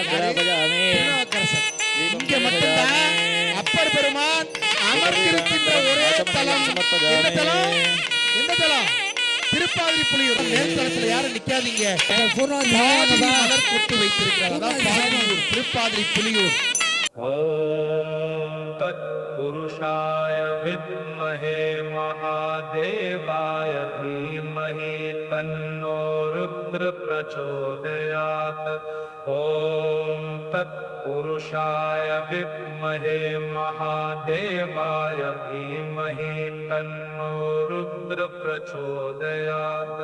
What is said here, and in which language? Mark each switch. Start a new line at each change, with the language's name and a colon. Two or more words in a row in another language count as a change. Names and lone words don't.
Tamil: இங்க மட்டும்தான் அப்பர் பெருமான் அமர்ந்திருக்கின்ற ஒரே தலம். எந்த தலம்? திருப்பாதிரி புலியூர். மேல் தளத்துல யாரும் நிக்காதீங்க. மலர் கொட்டு வைத்திருக்கிறார். திருப்பாதிரி புலியூர்.
Sanskrit: तत्पुरुषाय विद्महे महादेवाय धीमहि तन्नो रुद्र प्रचोदयात्. ॐ तत्पुरुषाय विद्महे महादेवाय धीमहि तन्नो रुद्र प्रचोदयात्.